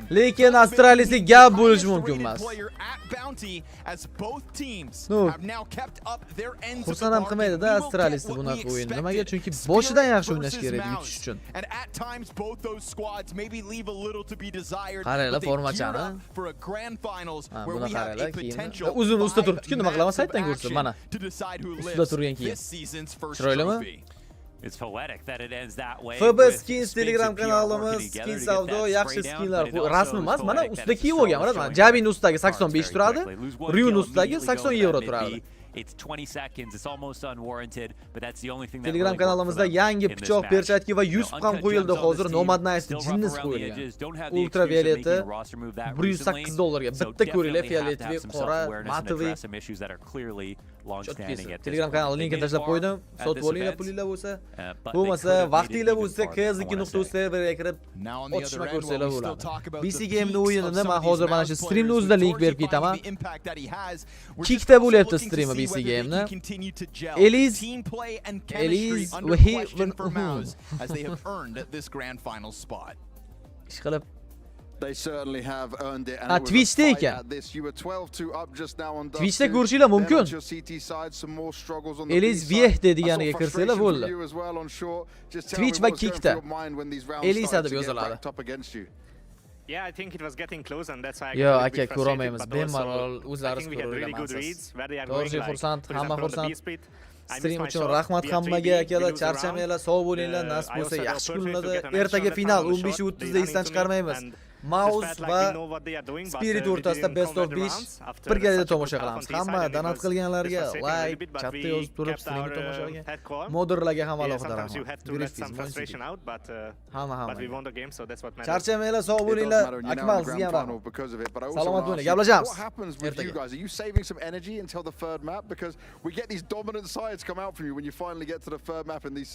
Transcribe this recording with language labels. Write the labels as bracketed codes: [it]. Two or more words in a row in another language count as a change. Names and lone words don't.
[uz] Lekin Astralisni gap bo'lishi mumkin emas. Xursand ham qilmaydi-da Astralisni bunaqa o'yin. Nimaga? Chunki boshidan yaxshi o'ynash kerak yutish uchun. Qaranglar formachani. Buni qaranglar keyin. Uzun usta turibdi-ku, nima qilaman saytdan ko'rsa, mana. Ustida turgan keyin. Chiroylimi? [en] It's poetic that it ends that way. [uz] FB Skins Telegram kanalimiz, Skin savdo, yaxshi skinlar rasmi emas, mana ustida kiyib olgan, mana Jabini ustidagi 85 turadi, Ryu'ning ustidagi 80 euro turadi. [en] It's 20 seconds. It's almost unwarranted, but that's the only thing that [uz] Telegram kanalimizda yangi pichoq, perchatki va yuz ham qo'yildi hozir. Nomad Nice jinnis qo'yilgan. Ultravioleti $108 ga bitta ko'ringlar, fioletoviy, qora, matoviy. Telegram kanal linkini tashlab qo'ydim. Sotib olinglar pulinglar bo'lsa. Bo'lmasa, vaqtinglar bo'lsa, ks2.uz serverga kirib otishma ko'rsanglar bo'ladi. BC Game'ning o'yinini men hozir mana shu streamning o'zida link berib ketaman. Kickda bo'lyapti streami BC Game'ni. Eliz [en] as they have earned this grand final spot. [uz] Ishqilib [en] They certainly have earned it, and it was [uz] Twitch'da [en] a fight [uz] ekan. [en] at this. You were 12-2 up just now on [uz] Twitch'da ko'rishinglar mumkin. Eliz Vieh deganiga kirsanglar bo'ldi. Twitch va Kickda. Eliz deb yoziladi. [en] Yeah, I think it was getting close and that's why I [uz] Yo, [en] got a bit [uz] aka ko'rolmaymiz. [en] frustrated, but also [uz] Bemalol [en] I [uz] o'zlari [en] think we had really good reads where they are [uz] Torji [en] going like, [uz] xursand, [en] for [uz] hamma [en] example, on the [uz] xursand. [en] B split. [uz] Stream uchun rahmat hammaga akalar, charchamanglar, sog' bo'linglar, nasib bo'lsa yaxshi kunlarda ertaga final 15:30 da esdan chiqarmaymiz. Mouse va Spirit o'rtasida [en] best of 5 [uz] birgalikda tomosha qilamiz. Hamma donat qilganlarga like, chatda yozib turib streamni tomosha qilgan moderlarga ham alohida rahmat. Hamma. Charchamanglar, sog' bo'linglar. Akmal, sizga ham rahmat. Salomat bo'ling. Gaplashamiz. [en] What happens with you guys? Are you saving some energy until the third map? Because we get these dominant sides come out from you when you finally get to the third map in these